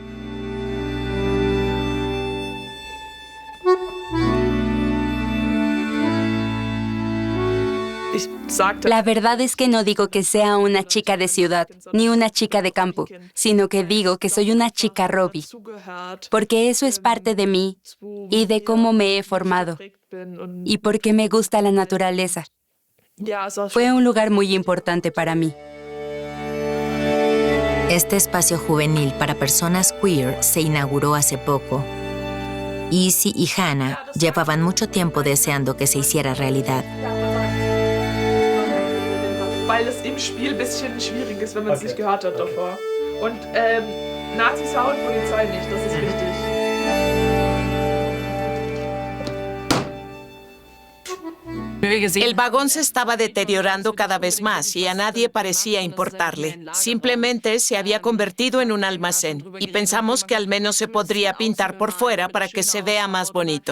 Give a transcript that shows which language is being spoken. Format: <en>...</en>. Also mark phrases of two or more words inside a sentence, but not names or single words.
<es>La verdad es que no digo que sea una chica de ciudad, ni una chica de campo, sino que digo que soy una chica Robbie, porque eso es parte de mí y de cómo me he formado, y porque me gusta la naturaleza. Fue un lugar muy importante para mí. Este espacio juvenil para personas queer se inauguró hace poco. Izzy y Hannah llevaban mucho tiempo deseando que se hiciera realidad.</es> <de>Weil es im Spiel ein bisschen schwierig ist, wenn man es nicht gehört hat davor. Und Nazis hauen Polizei nicht, das ist wichtig.</de> <es>El vagón se estaba deteriorando cada vez más y a nadie parecía importarle. Simplemente se había convertido en un almacén y pensamos que al menos se podría pintar por fuera para que se vea más bonito.</es>